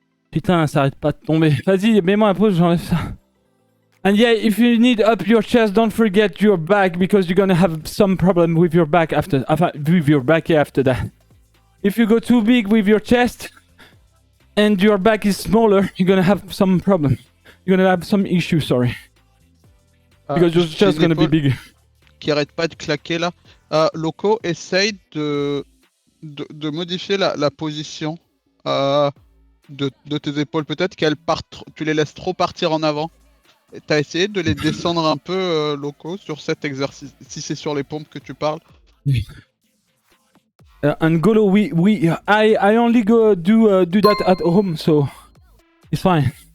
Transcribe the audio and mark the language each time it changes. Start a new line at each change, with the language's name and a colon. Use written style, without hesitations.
French: Putain, ça arrête pas de tomber. Vas-y, mets-moi un pause, j'enlève ça.
English: And yeah, if you need up your chest, don't forget your back, because you're gonna have some problem with your back after that. If you go too big with your chest and your back is smaller, you're gonna have some problem. You're gonna have some issue, sorry. Because your chest is gonna be big.
French: Qui arrête pas de claquer là. Loco, essaye de modifier la position de tes épaules. Peut-être qu'elles partent, tu les laisses trop partir en avant. T'as essayé de les descendre un peu, Loco, sur cet exercice, si c'est sur les pompes que tu parles.
English: And Golo, I only go do that at home, so it's fine.